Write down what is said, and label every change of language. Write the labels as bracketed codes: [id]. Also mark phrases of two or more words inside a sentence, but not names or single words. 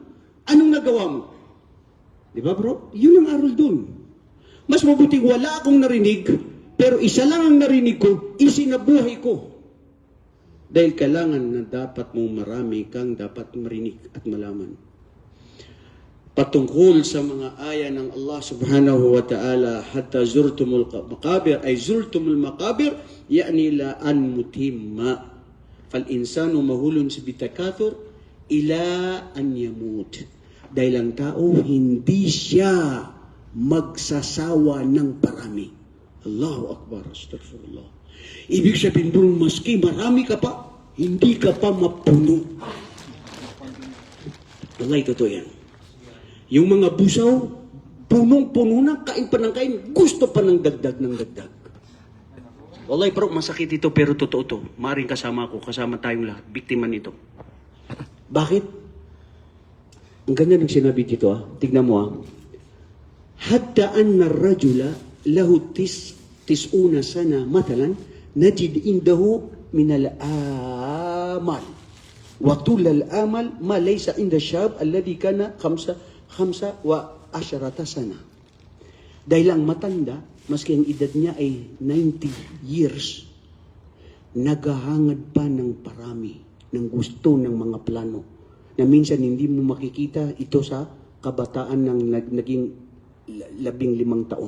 [tl] Anong nagawa mo? Di ba bro? Yun ang aral dun. Mas mabuting wala akong narinig, pero isa lang ang narinig ko, isinabuhay ko. Dahil kailangan na dapat mo marami kang dapat marinig at malaman. Patungkol sa mga aya ng Allah [ar] سبحانه وتعالى حتى زرتم المقابر أي زرتم المقابر يعني إلى أن متم. فالإنسان مهول sa بالتكاثر إلى أن يموت. [tl] Dahil ang tao, hindi siya magsasawa ng parami. [ar] الله أكبر أستغفر الله. [tl] Ibig sabihin doon, maski marami ka pa, hindi ka pa mapuno. Wallahi, totoo yan. Yung mga busaw, punong-puno na, kain pa ng kain, gusto pa ng dagdag ng dagdag. Wallahi, bro, masakit ito, pero totoo to. Maring kasama ako, kasama tayong lahat, biktima nito. Bakit? Ang ganda ng sinabi dito, tignan mo, [ar] حتى أن الرجل له تسعون سنة مالا نجد عنده من الأمل وطول الأمل ما ليس عند شاب الذي كان خمسة وعشر سنة. [tl] Dahil ang matanda, maski ang edad niya ay 90 years, naghahangad pa ng parami, ng gusto, ng mga plano, na minsan hindi mo makikita ito sa kabataan ng naging 15 taon.